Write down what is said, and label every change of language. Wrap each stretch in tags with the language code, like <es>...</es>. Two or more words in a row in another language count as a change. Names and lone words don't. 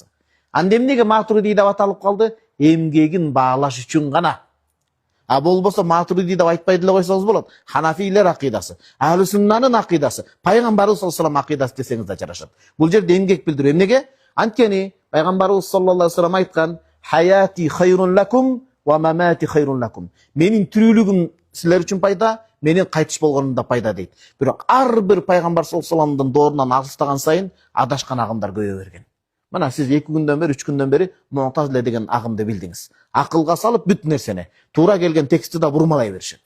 <ky>Анда эмнеге Матуриди деп аталып калды? Эмгегин баалаш үчүн гана. А болбосо Матуриди деп айтпай деле койсоңуз болот. Ханафилер акыйдасы, Ахлу Суннанын акыйдасы, пайгамбарыбыз</ky> <ar>صلى الله عليه وسلم</ar> <ky>акыйдасы десеңиз да жарашат. Бул жерде эмгек билдирүү. Эмнеге? Анткени пайгамбарыбыз</ky> <ar>صلى الله عليه وسلم</ar> <ky>айткан:</ky> <ar>"حياتي خير لكم ومماتي خير لكم."</ar> <ky>Менин тирүүлүгүм силер үчүн пайда, менин кайтыш болгонум да пайда дейт. Бирок ар бир пайгамбар</ky> <ar>صلى الله عليه وسلم</ar> <ky>доорунан алыстаган сайын адашкан агымдар көбөйө берген. Мына сиз 2 күндөн бери, 3 күндөн бери Му'тазиле деген агымды билдиңиз. Акылга салып бүт нерсени, туура келген текстти да бурмалай беришет.</ky>